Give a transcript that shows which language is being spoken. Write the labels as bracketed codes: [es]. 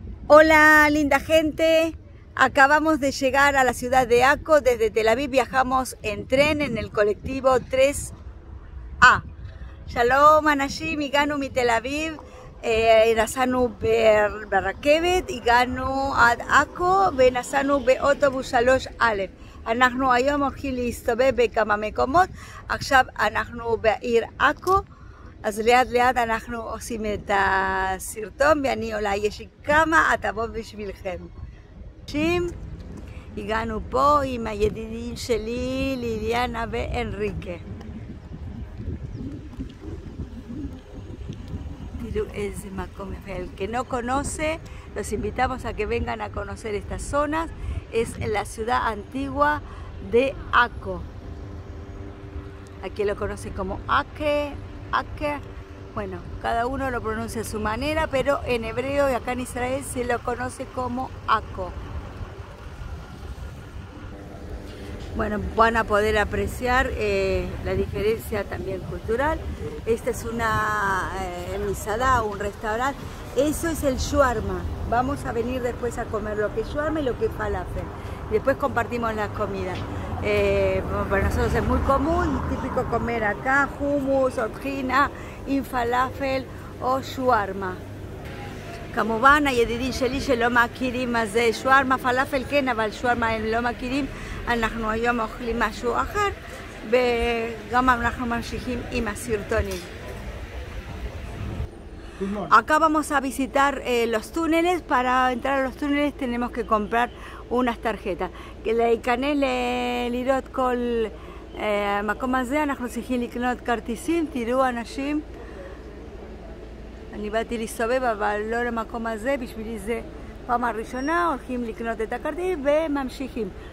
[es] Hola linda gente, acabamos de llegar a la ciudad de Akko. Desde Tel Aviv viajamos en tren en el colectivo 3A. [he] Shalom אנשים, הגענו מתל אביב, נסענו ברכבת, הגענו עד עכו ונסענו באוטובוס 3א. אנחנו היום הולכים להסתובב בכמה מקומות, עכשיו אנחנו בעיר עכו, אז ליד ליד אנחנו עושים את הסרטון ואני אולי יש לי כמה הטבות בשבילכם. הגענו פה עם הידידים שלי ליליאנה ואנריקה. [es] Es el que no conoce, los invitamos a que vengan a conocer estas zonas. Es en la ciudad antigua de Akko. Aquí lo conoce como Ake. Bueno, cada uno lo pronuncia a su manera, pero en hebreo y acá en Israel se lo conoce como Akko. Bueno, van a poder apreciar la diferencia también cultural. Esta es una misada, un restaurante. Eso es el shawarma. Vamos a venir después a comer lo que es shawarma y lo que es falafel. Después compartimos las comidas. Para nosotros es muy común, típico comer acá hummus, otrina, falafel o shawarma. [he] כמובן, הידידים שלי שלא מכירים מה זה שווארמה, פלאפל כן, אבל שווארמה הם לא מכירים. אנחנו היום אוכלים משהו אחר, וגם אנחנו ממשיכים עם הסרטונים. [es] Acá vamos a visitar los túneles. Para entrar a los túneles tenemos que comprar unas tarjetas. [he] להיכנס לראות כל המקום הזה, אנחנו צריכים לקנות כרטיסים. תראו אנשים, אני באתי להסתובב אבל לא למקום הזה, בשבילי זה פעם הראשונה, הולכים לקנות את הכרטיס וממשיכים.